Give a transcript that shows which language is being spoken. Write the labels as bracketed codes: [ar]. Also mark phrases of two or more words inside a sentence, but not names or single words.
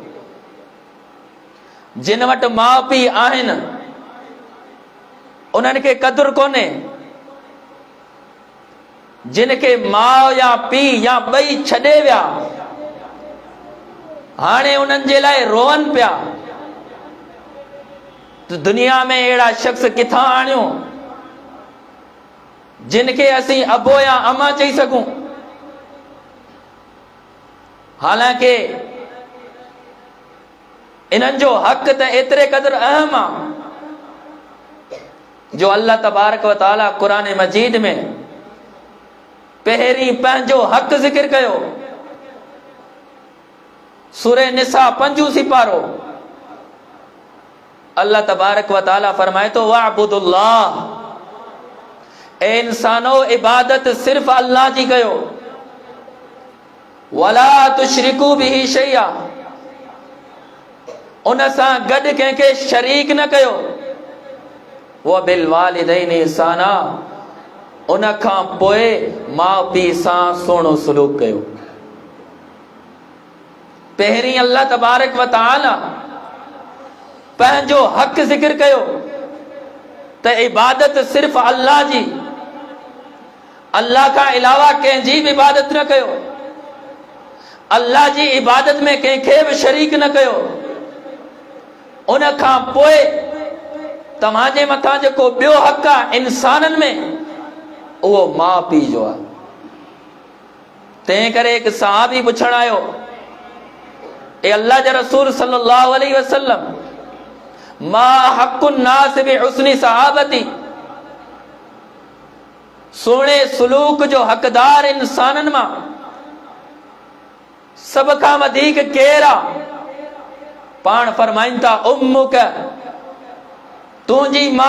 [sd] जिन वटि माउ पीउ आहिनि उन्हनि खे क़दुरु कोन्हे, जिन खे माउ या पीउ या ॿई छॾे विया, हाणे उन्हनि जे लाइ रोअनि पिया, त दुनिया में अहिड़ा शख़्स किथां आणियूं जिन खे असीं अबो या अमा चई सघूं। हालांकि इन्हनि जो हक़ त एतिरे क़दुरु अहम आहे जो अल्लाह तबारक व तआला क़ुरान मजीद में पहिरीं पंहिंजो हक़ ज़िक्र कयो। सूरह निसा 5 सिपारो अल्लाह तबारक व तआला फरमाए तो वअबुदुल्लाह, ए इंसानो इबादत सिर्फ अल्लाह जी कयो, [ar] ولا تشركوا به شيئا, [sd] उन सां गॾु कंहिंखे शरीक न कयो, [ar] وبالوالدين إحسانا, [sd] उन खां पोइ माउ पीउ सां सुहिणो सलूक कयो। पहिरीं अल्लाह तबारक व तआला पंहिंजो हक़ ज़िक्र कयो त इबादत सिर्फ अल्लाह जी, अल्लाह खां अलावा कंहिंजी बि इबादत न कयो, अल्लाह जी इबादत में कंहिंखे बि शरीक न कयो। उन खां पोइ तव्हांजे मथां जेको ॿियो हक़ आहे इंसाननि में, उहो माउ पीउ जो आहे। तंहिं करे हिकु सहाबी पुछण आयो, ए अल्लाह जे रसूल [ar] صلى الله عليه وسلم, ما أحق الناس بحسن صحابتي, [sd] सुहिणे सलूक जो हक़दार इंसाननि मां सभ खां वधीक केरु आहे? पाण फरमाइनि था उम्मुक, तुंहिंजी मां।